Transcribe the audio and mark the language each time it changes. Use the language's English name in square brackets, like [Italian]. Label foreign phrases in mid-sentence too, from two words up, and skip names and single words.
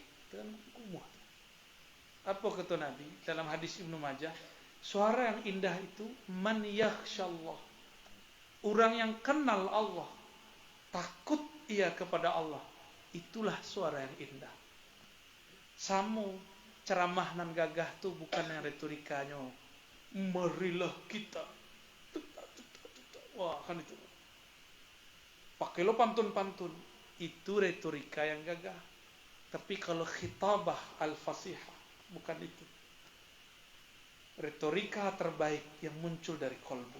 [Indonesian] Itu kan kumuh. Apa kata Nabi dalam hadis Ibnu Majah? Suara yang indah itu [Arabic] من يخشى الله. [Indonesian] Orang yang kenal Allah, takut ia kepada Allah. Itulah suara yang indah. [Minangkabau] Samu ceramah nan gagah tu bukan yang retorikanya. [Indonesian] Marilah kita. Wah, kan itu. Pakai lo pantun-pantun. Itu retorika yang gagah. Tapi kalau [Arabic] خطابة الفصيحة, [Indonesian] bukan itu. Retorika terbaik yang muncul dari kolbu.